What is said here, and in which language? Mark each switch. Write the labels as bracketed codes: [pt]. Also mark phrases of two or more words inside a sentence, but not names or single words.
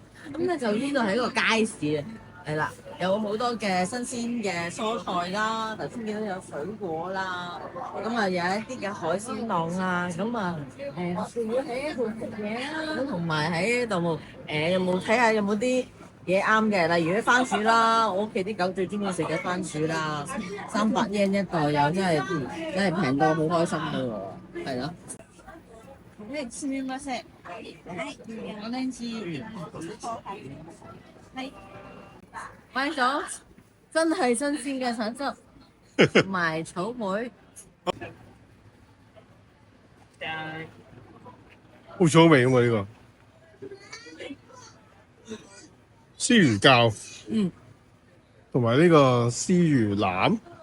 [yue] 咁咧就呢度係一個街市啊，係啦，有好多嘅新鮮嘅蔬菜啦，頭先見到有水果啦，咁啊有一啲嘅海鮮檔啦，咁啊仲會喺呢度食嘢啦，咁同埋喺度有冇睇下有冇啲嘢啱嘅，例如啲番薯啦，我屋企啲狗最中意食嘅番薯啦，300 yen 一袋又真係平到好開心嘅喎，係咯。 [ja] はい、すみません。はい、オレンジ。はい。 [yue] 買咗真係新鮮嘅橙汁，同埋草莓。好草味啊嘛呢個絲魚餃，同埋呢個絲魚腩，